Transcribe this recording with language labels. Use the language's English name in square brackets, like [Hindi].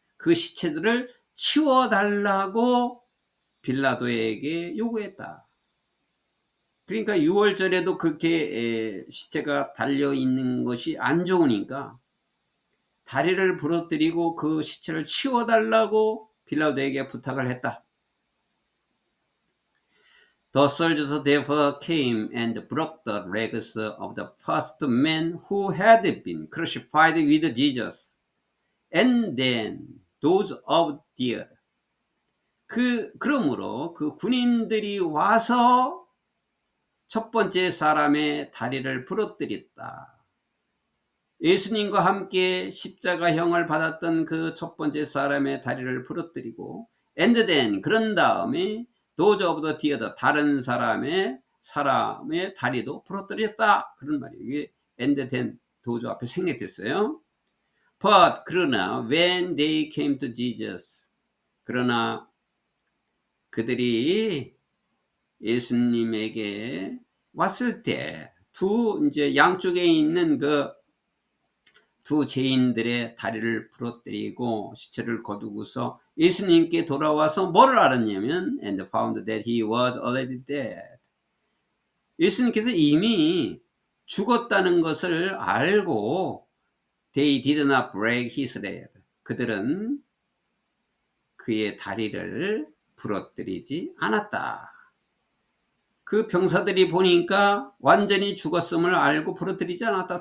[Korean] 그 시체들을 치워달라고 빌라도에게 요구했다. 그러니까 6월절에도 그렇게 시체가 달려있는 것이 안 좋으니까 다리를 부러뜨리고 그 시체를 치워달라고 빌라도에게 부탁을 했다. [English] The soldiers therefore came and broke the legs of the first men who had been crucified with Jesus, and then those of the other. [Korean] 그러므로 그 군인들이 와서 첫 번째 사람의 다리를 부러뜨렸다. 예수님과 함께 십자가형을 받았던 그 첫 번째 사람의 다리를 부러뜨리고 and then 그런 다음에 [English] those of the other [Korean] 다른 사람의 다리도 부러뜨렸다. 그런 말이에요. 이게 and then those 앞에 생략됐어요. But 그러나 [English] when they came to Jesus [Korean] 그러나 그들이 예수님에게 왔을 때 이제 양쪽에 있는 그 두 죄인들의 다리를 부러뜨리고 시체를 거두고서 예수님께 돌아와서 뭐를 알았냐면 [English] and found that he was already dead. [Korean] 예수님께서 이미 죽었다는 것을 알고 [English] they did not break his leg. [Korean] 그들은 그의 다리를 부러뜨리지 않았다. 그 병사들이 보니까 완전히 죽었음을 알고 부러뜨리지 않았다.